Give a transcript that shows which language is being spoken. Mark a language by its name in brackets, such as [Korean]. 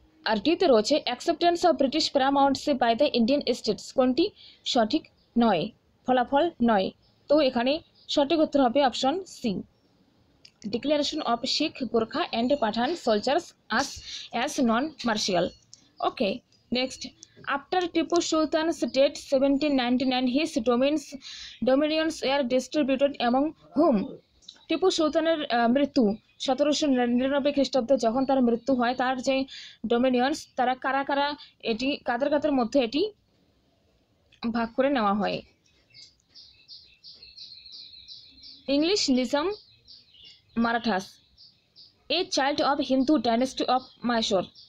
[Bangla] আর ডিতে রয়েছে [English] acceptance of British paramountship by the Indian states, [Bangla] কোনটি সঠিক নয়, ফলাফল নয়। তো এখানে সঠিক উত্তর হবে [English] Option C, declaration of Sikh, Gorkha and Pathan soldiers as non-martial. Okay, next, after Tipu Sultan's death 1799, his dominions were distributed among whom? [Bangla] Tipu সুলতানের মৃত্যু 1799 খ্রিস্টাব্দে যখন তার মৃত্যু হয়, তার যে ডোমিনিয়ন্স তারা কারা কারা এটি কাদের মধ্যে এটি ভাগ করে নেওয়া হয়। [English] English, Nizam, Marathas. A child of Hindu dynasty of Mysore.